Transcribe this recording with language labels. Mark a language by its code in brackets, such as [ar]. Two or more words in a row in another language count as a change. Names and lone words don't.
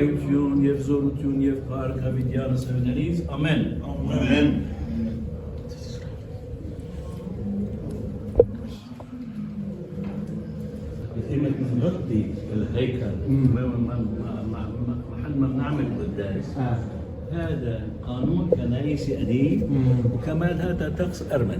[hy] Գոհություն եւ զորություն եւ փառք հավիտյան սերներից։ Ամեն։ Ամեն։ [ar] نغطي الهيكل محل ما بنعمل قداس هذا قانون كنائسي قديم وكمان هذا طقس ارمني